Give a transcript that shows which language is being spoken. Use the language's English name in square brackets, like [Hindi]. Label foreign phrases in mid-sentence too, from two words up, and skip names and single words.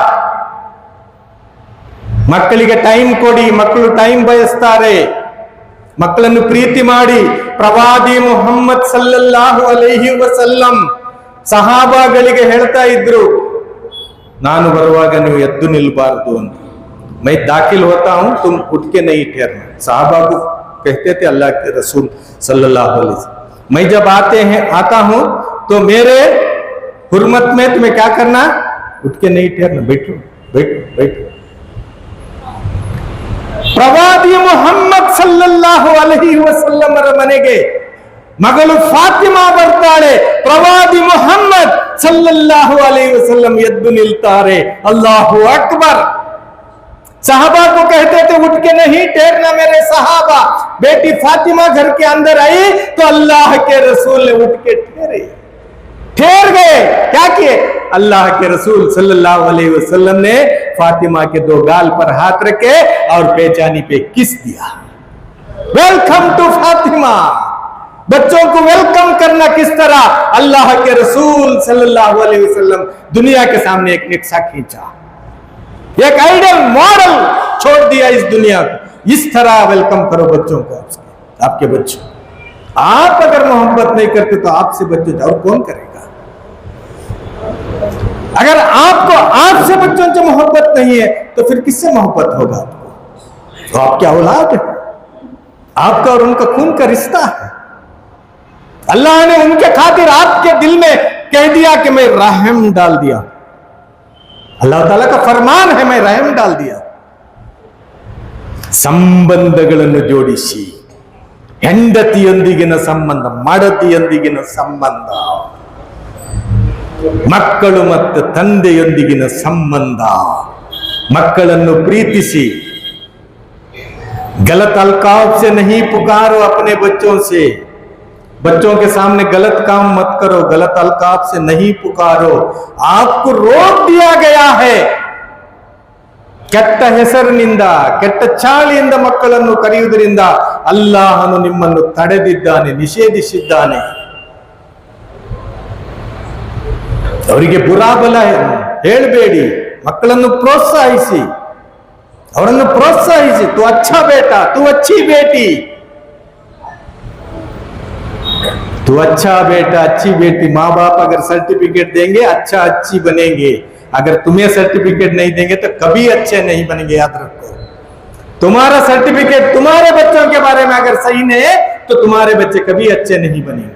[Kannada] ಮಕ್ಕಳಿಗೆ ಟೈಮ್ ಕೊಡಿ, ಮಕ್ಕಳು ಟೈಮ್ ಬಯಸ್ತಾರೆ. ಮಕ್ಕಳನ್ನು ಪ್ರೀತಿ ಮಾಡಿ. ಪ್ರವಾದಿ ಮುಹಮ್ಮದ್ [Arabic] صلى الله عليه وسلم [Kannada] ಸಹಾಬಾಗಳಿಗೆ ಹೇಳ್ತಾ ಇದ್ರು, ನಾನು ಬರುವಾಗ ನೀವು ಎದ್ದು ನಿಲ್ಬಾರ್ದು ಅಂತ. [Hindi] मैं दाखिल होता हूं तुम उठ्के नहीं ठहरना. साहबा को कहते थे अल्लाह के रसूल [Arabic] صلى الله عليه وسلم, [Hindi] मैं जब आता हूं तो मेरे हुर्मत में तुम्हें क्या करना? उठ के नहीं ठहरना, बैठो बैठो बैठो. [Kannada] ಪ್ರವಾದಿ ಮುಹಮ್ಮದ್ [Arabic] صلى الله عليه وسلم [Kannada] ಮನೆಗೆ ಮಗಳು ಫಾತಿಮಾ ಬರ್ತಾಳೆ. ಪ್ರವಾದಿ ಮುಹಮ್ಮದ್ [Arabic] صلى الله عليه وسلم [Kannada] ಎದ್ದು ನಿಲ್ತಾರೆ. [Arabic] الله أكبر. [Hindi] साहबा को कहते थे उठ के नहीं ठहरना मेरे साहबा. बेटी फातिमा घर के अंदर आई तो अल्लाह के रसूल ने उठ के ठहर गए. क्या किए? अल्लाह के रसूल [Arabic] صلى الله عليه وسلم [Hindi] ने फातिमा के 2 गाल पर हाथ रखे और बेजानी पे किस दिया. [English] welcome to [Hindi] फातिमा. बच्चों को वेलकम करना किस तरह? अल्लाह के रसूल [Arabic] صلى الله عليه وسلم [Hindi] दुनिया के सामने एक नक्शा खींचा, एक [English] ideal model [Hindi] छोड़ दिया इस दुनिया को. इस तरह वेलकम करो बच्चों को, आपके बच्चों. आप अगर मोहब्बत नहीं करते तो आपसे बच्चे और कौन करेगा? अगर आपको आपसे बच्चों से मोहब्बत नहीं है तो फिर किससे मोहब्बत होगा आपको? तो आपकी औलाद है, आपका और उनका खून का रिश्ता है. अल्लाह ने उनके खातिर आपके दिल में कह दिया कि मैं रहम डाल दिया. अल्लाह ताला का फरमान है, मैं रहम डाल दिया. [Kannada] ಸಂಬಂಧಗಳನ್ನು ಜೋಡಿಸಿ ಹೆಂಡತಿಯೊಂದಿಗಿನ ಸಂಬಂಧ, ಮಡದಿಯೊಂದಿಗಿನ ಸಂಬಂಧ, ಮಕ್ಕಳು ಮತ್ತು ತಂದೆಯೊಂದಿಗಿನ ಸಂಬಂಧ. ಮಕ್ಕಳನ್ನು ಪ್ರೀತಿಸಿ. [Hindi] गलत अलकाब से नहीं पुकारो अपने बच्चों से, बच्चों के सामने गलत काम मत करो, गलत अलकाब से नहीं पुकारो. आपको रोक दिया गया है. [Kannada] ಕೆಟ್ಟ ಹೆಸರಿನಿಂದ, ಕೆಟ್ಟ ಚಾಳಿಯಿಂದ ಮಕ್ಕಳನ್ನು ಕರೆಯುವುದರಿಂದ ಅಲ್ಲಾಹನು ನಿಮ್ಮನ್ನು ತಡೆದಿದ್ದಾನೆ, ನಿಷೇಧಿಸಿದ್ದಾನೆ. ಅವರಿಗೆ ಬುರಾಬಲ ಹೇಳಬೇಡಿ, ಮಕ್ಕಳನ್ನು ಪ್ರೋತ್ಸಾಹಿಸಿ, ಅವರನ್ನು ಪ್ರೋತ್ಸಾಹಿಸಿ. [Hindi] तू अच्छा बेटा, तू अच्छी बेटी, तू अच्छा बेटा, अच्छी बेटी. माँ बाप अगर सर्टिफिकेट देंगे अच्छा अच्छी बनेंगे, अगर तुम्हें सर्टिफिकेट नहीं देंगे तो कभी अच्छे नहीं बनेंगे. याद रखो, तुम्हारा सर्टिफिकेट तुम्हारे बच्चों के बारे में अगर सही नहीं है तो तुम्हारे बच्चे कभी अच्छे नहीं बनेंगे.